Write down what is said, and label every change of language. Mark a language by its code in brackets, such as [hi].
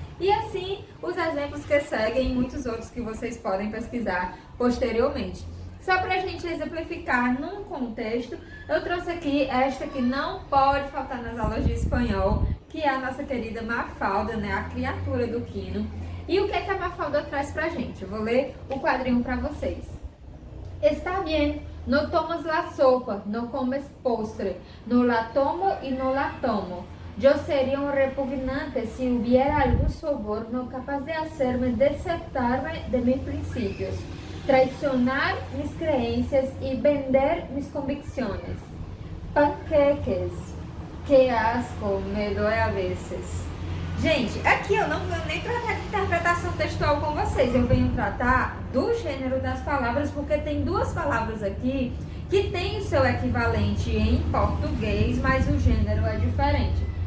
[pt] E assim, os exemplos que seguem e muitos outros que vocês podem pesquisar posteriormente. Só para a gente exemplificar num contexto, eu trouxe aqui esta que não pode faltar nas aulas de espanhol, que é a nossa querida Mafalda, né? A criatura do Quino. E o que é que a Mafalda traz pra gente? Eu vou ler o quadrinho para vocês. [es] Está bien, no tomas la sopa, no comes postre, no la tomo y no la tomo. Yo sería un repugnante si hubiera algún soborno capaz de hacerme desertarme de mis principios, traicionar mis creencias y vender mis convicciones. Panqueques, que asco, me dói a veces. [pt] Gente, aqui eu não venho nem tratar de interpretação textual com vocês, eu venho tratar do gênero das palavras, porque tem duas palavras aqui que tem o seu equivalente em português, mas o gênero é diferente.